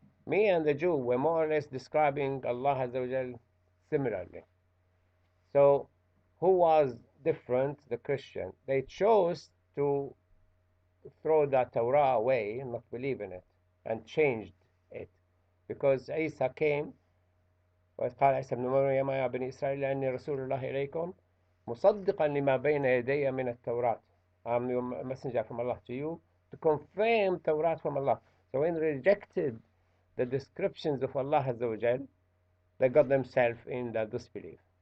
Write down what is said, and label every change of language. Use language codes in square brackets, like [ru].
[en] Me and the Jew were more or less describing Allah Azza wa Jal similarly. So, who was different? The Christian. They chose to throw the Torah away and not believe in it, and changed it. Because Isa came, [ar] وإذ قال عيسى ابن مريم يا بني إسرائيل إني رسول الله إليكم مصدقا لما بين يدي من التوراة. [en] I'm your messenger from Allah to you to confirm Torah from Allah. So when they rejected the descriptions of Allah Azza wa Jal, they got themselves in the disbelief.